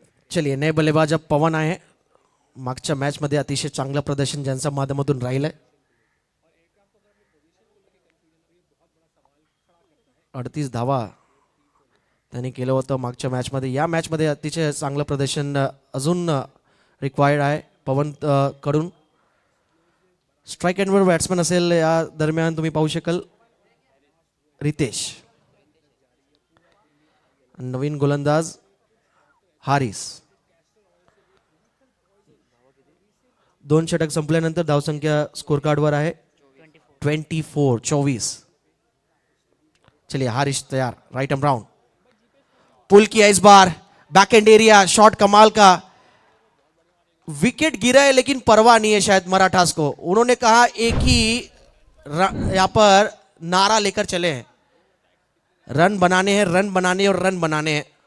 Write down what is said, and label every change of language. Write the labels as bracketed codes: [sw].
[hi] चलिए, नए बल्लेबाज अब पवन आए हैं. [mr] मागच्या मॅच मध्ये अतिशय चांगलं प्रदर्शन ज्यांच्या माध्यमातून राहिलंय. 38 धावा त्यांनी केलं होतं मागच्या मॅच मध्ये. या मॅच मध्ये अतिशय चांगलं प्रदर्शन अजून रिक्वायर्ड आहे पवन कडून. स्ट्राइक एंडवर बॅट्समन असेल या दरम्यान तुम्ही पाहू शकाल रितेश. नवीन गोलंदाज हारिस. 2 षटक संपल्यानंतर धावसंख्या स्कोर कार्डवर आहे 24. [hi] चलिए हारिस तैयार, राइट एंड राउंड. पुल किया इस बार, बैक एंड एरिया, शॉट कमाल का. विकेट गिरा है लेकिन परवाह नहीं है शायद मराठास को. उन्होंने कहा एक ही यहां पर नारा लेकर चले हैं, रन बनाने हैं, रन बनाने और रन बनाने हैं.